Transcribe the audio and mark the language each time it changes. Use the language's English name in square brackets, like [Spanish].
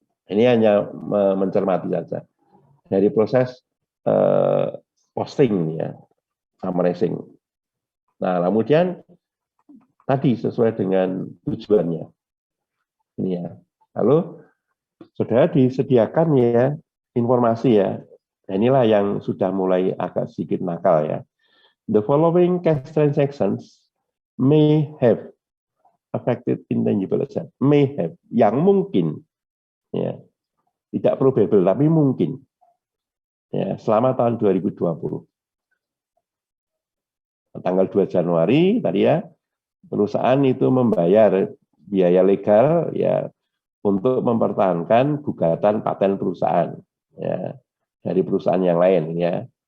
[Indonesian] Ini hanya mencermati saja. Dari proses posting ya, summarizing. Nah, kemudian tadi sesuai dengan tujuannya. Ini ya. Lalu saudara disediakan ya informasi ya. Nah, inilah yang sudah mulai agak sedikit nakal ya. [English] The following cash transactions may have affected intangible asset. May have, [Indonesian] yang mungkin ya. Tidak probable tapi mungkin. Ya, selama tahun 2020. Tanggal 2 Januari tadi ya, perusahaan itu membayar biaya legal ya untuk mempertahankan gugatan paten perusahaan ya dari perusahaan yang lain ya.